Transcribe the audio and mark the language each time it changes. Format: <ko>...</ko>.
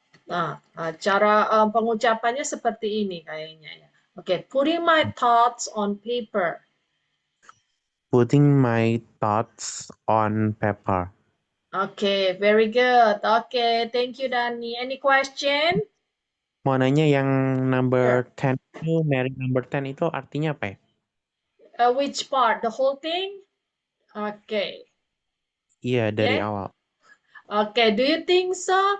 <id>Nah, cara pengucapannya seperti ini kayaknya ya.</id> <en>Oke, putting my thoughts on paper. Putting my thoughts on paper. Oke, very good. Oke, thank you Dani. Any question?</en> <id>Mau nanya yang number 10 itu, Mary number 10 itu artinya apa ya?</id> <en>Which part? The whole thing? Oke.</en> <id>Iya, dari</id> <en>Yeah.</en> <id>awal.</id> <en>Oke, do you think so?</en>